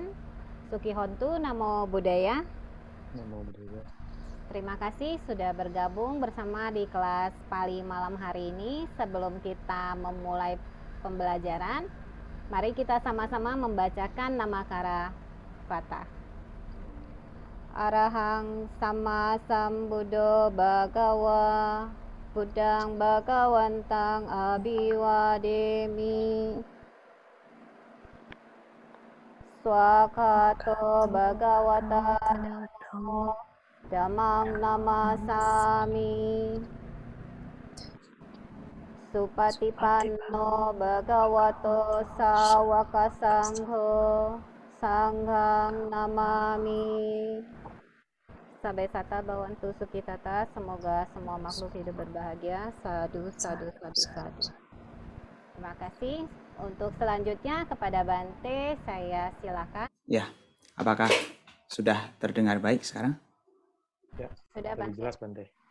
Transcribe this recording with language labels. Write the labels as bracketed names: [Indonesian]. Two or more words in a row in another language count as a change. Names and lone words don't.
[Pali] Suki Hontu, Namo Buddhaya. Namo Buddhaya. [Indonesian] Terima kasih sudah bergabung bersama di kelas Pali malam hari ini. Sebelum kita memulai pembelajaran, mari kita sama-sama membacakan Namakara Patah. [Pali] Arahang Sama Sambuddho Bhagawa Buddhang Bhagawantang Abhiwademi Swakato Bhagawata Dhammo Dhammang Namasami Supatipanno Bhagavato Sawaka Sangho Sanghang Namami. Sabesata Bawantu Sukitata, [Indonesian] semoga semua makhluk hidup berbahagia. [Pali] Sadu, sadu, sadu, sadu. [Indonesian] Terima kasih. Untuk selanjutnya kepada Bante, saya silakan. Ya, apakah sudah terdengar baik sekarang? Ya, Sudah Bante. jelas Bante.